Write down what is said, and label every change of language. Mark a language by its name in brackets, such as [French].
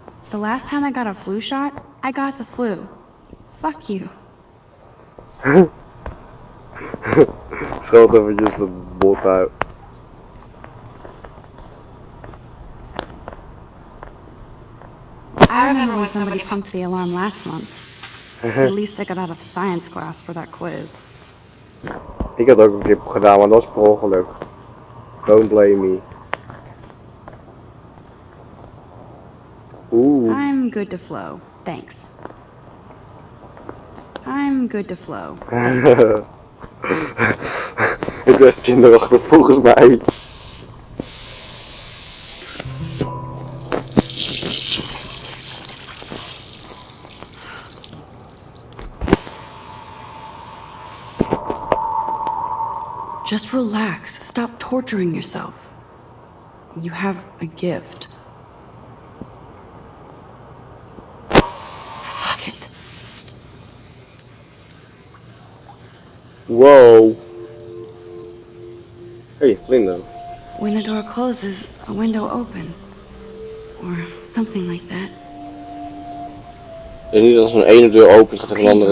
[English] The last time I got a flu shot, I got the flu. Fuck you. [Dutch] Scheld eventjes de bot uit. [English] I remember when somebody pumped the alarm last month. At least I got out of science class for that quiz. [Dutch] Ik had ook een clip gedaan, maar dat was per ongeluk. [English] Don't blame me. Oeh. I'm good to flow, thanks. I'm good to flow. [Dutch] Het werd kinderachtig volgens mij. [English] Just relax. Stop torturing yourself. You have a gift. Fuck it. Wow. [Dutch] Hey, vlinder. [English] When a door closes, a window opens. Or something like that. [Dutch] Het is niet als een ene deur open gaat er een andere.